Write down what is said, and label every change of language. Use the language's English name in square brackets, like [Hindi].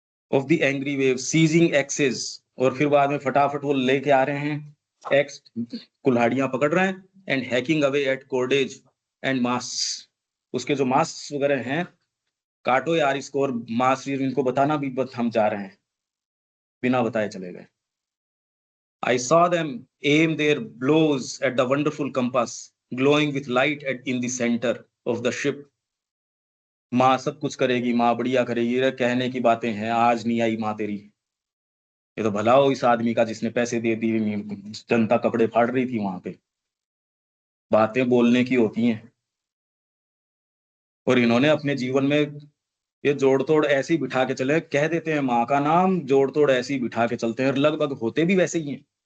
[English] of the angry wave seizing access, [Hindi] और फिर बाद में फटाफट वो लेके आ रहे हैं एक्स, कुल्हाड़ियां पकड़ रहे हैं। [English] and hacking away at cordage and mast, [Hindi] उसके जो मास वगैरह हैं, काटो यार इसको, और मास इनको बताना भी, बस हम जा रहे हैं, बिना बताए चले गए। [English] I saw them aim their blows at the wonderful compass, glowing with light in the center of the ship. [Hindi] माँ सब कुछ करेगी, माँ बढ़िया करेगी, ये कहने की बातें हैं, आज नहीं आई माँ तेरी। ये तो भला हो इस आदमी का जिसने पैसे दे दिए, जनता कपड़े फाड़ रही थी वहां पे। बातें बोलने की होती हैं। और इन्होंने अपने जीवन में ये जोड़ तोड़ ऐसे ही बिठा के चले, कह देते हैं माँ का नाम, जोड़ तोड़ ऐसे ही बिठा के चलते हैं, और लगभग होते भी वैसे ही हैं।